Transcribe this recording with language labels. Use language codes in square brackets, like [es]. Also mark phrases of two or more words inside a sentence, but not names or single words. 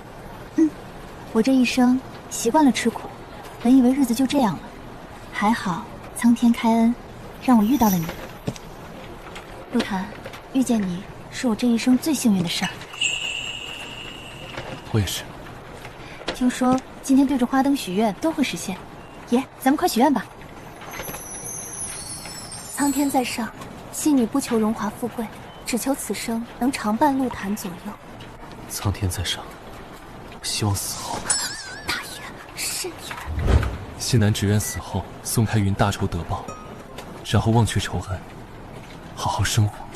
[zh] 我這一生習慣了吃苦，本以為日子就這樣了，還好蒼天開恩，讓我遇到了你。陸檀，遇見你是我這一生最幸運的事兒。我也是。聽說今天對着花燈許願都會實現，爺，咱們快許願吧。蒼天在上，信女不求榮華富貴，只求此生能常伴陸檀左右。苍天在上，我希望死后大爷，慎点。西南只愿死后宋开云大仇得報，然后忘却仇恨，好好生活。